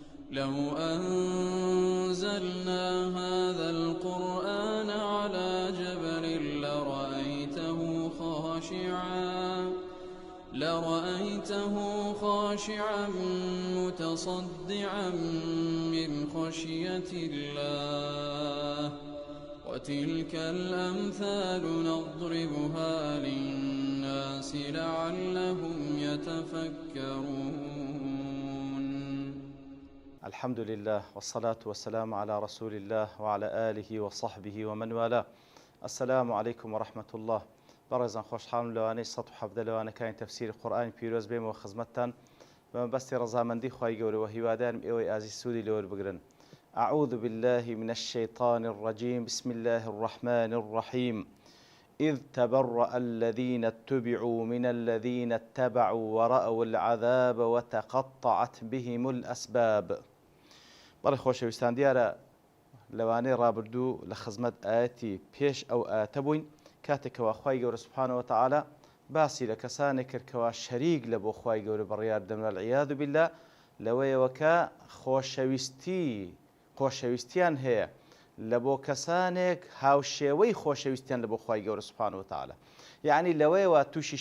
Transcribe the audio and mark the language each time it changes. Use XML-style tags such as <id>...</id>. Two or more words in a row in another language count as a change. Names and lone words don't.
<ar>لو أنزلنا هذا القرآن على جبل لرأيته خاشعا متصدعا من خشية الله وتلك الأمثال نضربها للناس لعلهم يتفكرون. الحمد لله والصلاة والسلام على رسول الله وعلى آله وصحبه ومن والاه. السلام عليكم ورحمة الله.</ar> <ckb>بەڕێزان خۆشحاڵم لەوانەی 117 لەوانەکانی تەفسیری قورئانی پیرۆز بێمەوە خزمەتتان بە مەبەستی ڕەزامەندی خوای گەورەوە هیوادارم ئێوەی ئازیز سوودی لەوە بگرن.</ckb> <ar>أعوذ بالله من الشيطان الرجيم بسم الله الرحمن الرحيم إذ تبرأ الذين اتبعوا من الذين اتبعوا ورأوا العذاب وتقطعت بهم الأسباب.</ar> <ckb>بەڵێ خۆشەویستان دیارە لەوانەی ڕابردوو لە خزمەت ئاەتی پێش ئەو ئاەتە بووین کاتێکەوە خوای گەورە</ckb> <ar>سوبحانەوە وتەعالا</ar> <ckb>باسی لە کەسانێک کردکەوە شەریک لە بۆ خوای گەورە بڕیار دەمرا</ckb> <ar>والعیاذ بالله</ar> <ckb>لەوەیەوە کە خۆشەویستیان هەیە لە بۆ کەسانێک هاوشێوەی خۆشەویستیان لە بۆ خوای گەورە</ckb> <ar>سوبحانەوە وتەعالا،</ar> <ckb>یعنی لەوەیەوە تووشی</ckb>